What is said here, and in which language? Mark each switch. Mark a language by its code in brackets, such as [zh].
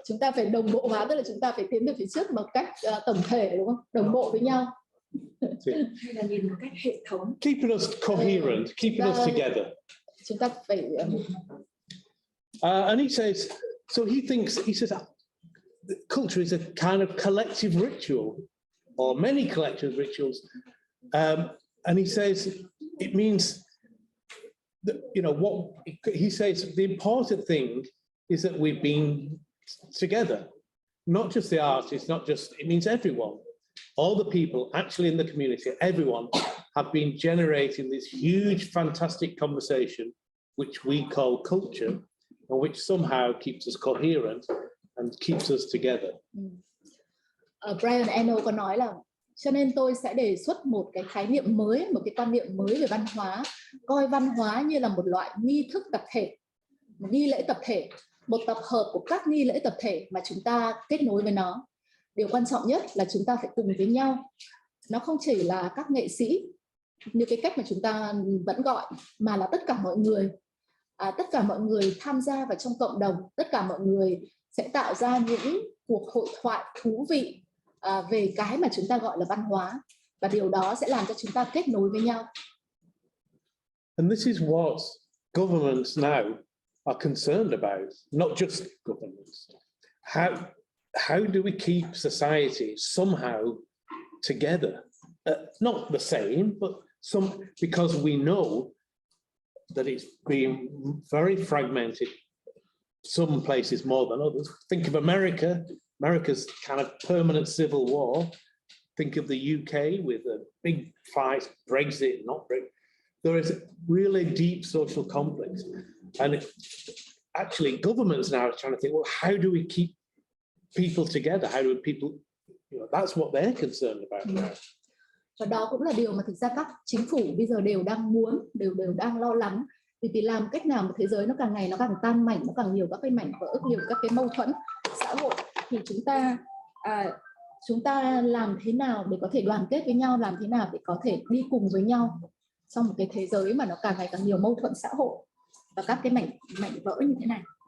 [vi] Chúng ta phải đồng bộ hóa, tức là chúng ta phải tiến về phía trước một cách tổng thể, đúng không? Đồng bộ với nhau. Hay là nhìn một cách hệ thống. [en] Keeping us coherent, keeping us together. [vi] Chúng ta phải. [en] And he says, so he says, culture is a kind of collective ritual, or many collective rituals. And he says, it means that, what he says, the important thing is that we've been together, not just the artists, it means everyone, all the people actually in the community, everyone have been generating this huge, fantastic conversation, which we call culture, and which somehow keeps us coherent and keeps us together. [vi] Brian Eno có nói là, cho nên tôi sẽ đề xuất một cái khái niệm mới, một cái quan niệm mới về văn hóa, coi văn hóa như là một loại nghi thức tập thể, một nghi lễ tập thể, một tập hợp của các nghi lễ tập thể mà chúng ta kết nối với nó. Điều quan trọng nhất là chúng ta phải cùng với nhau. Nó không chỉ là các nghệ sĩ như cái cách mà chúng ta vẫn gọi, mà là tất cả mọi người. Tất cả mọi người tham gia vào trong cộng đồng, tất cả mọi người sẽ tạo ra những cuộc hội thoại thú vị về cái mà chúng ta gọi là văn hóa, và điều đó sẽ làm cho chúng ta kết nối với nhau. [en] And this is what governments now are concerned about, not just governments. How do we keep society somehow together? Not the same, but some, because we know that it's been very fragmented, some places more than others. Think of America, America's kind of permanent civil war. Think of the UK with a big fight, Brexit, not Brexit. There is really deep social conflict. And actually governments now are trying to think, well, how do we keep people together? How do people, that's what they're concerned about now. [vi] Và đó cũng là điều mà thực ra các chính phủ bây giờ đều đang muốn, đều đang lo lắng. Vì làm cách nào mà thế giới nó càng ngày nó càng tan mảnh, nó càng nhiều các cái mảnh vỡ, nhiều các cái mâu thuẫn xã hội, thì chúng ta làm thế nào để có thể đoàn kết với nhau, làm thế nào để có thể đi cùng với nhau trong một cái thế giới mà nó càng ngày càng nhiều mâu thuẫn xã hội và các cái mảnh vỡ như thế này.